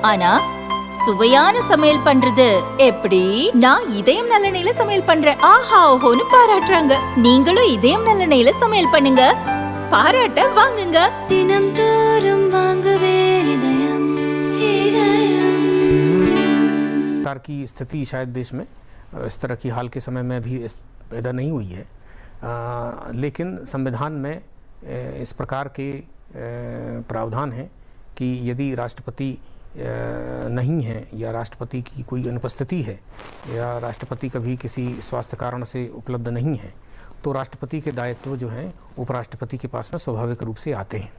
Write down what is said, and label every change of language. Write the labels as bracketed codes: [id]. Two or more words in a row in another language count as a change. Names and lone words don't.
[ta] ஆனா சுவையான சமையல் பண்றது எப்படி? நான் இதயம் நல்லெண்ணெயில சமையல் பண்றேன். ஆஹா ஓஹோன்னு பாராட்டுறாங்க. நீங்களும் இதயம் நல்லெண்ணெயில சமையல் பண்ணுங்க, பாராட்ட வாங்குங்க. தினம் தோறும் வாங்குவே இதயம் இதயம். [hi] सरकार की स्थिति शायद देश में इस तरह की हाल के समय में भी पैदा नहीं हुई है, लेकिन संविधान में इस प्रकार के प्रावधान हैं कि यदि राष्ट्रपति नहीं है या राष्ट्रपति की कोई अनुपस्थिति है या राष्ट्रपति कभी किसी स्वास्थ्य कारण से उपलब्ध नहीं है तो राष्ट्रपति के दायित्व जो हैं उपराष्ट्रपति के पास में स्वाभाविक रूप से आते हैं।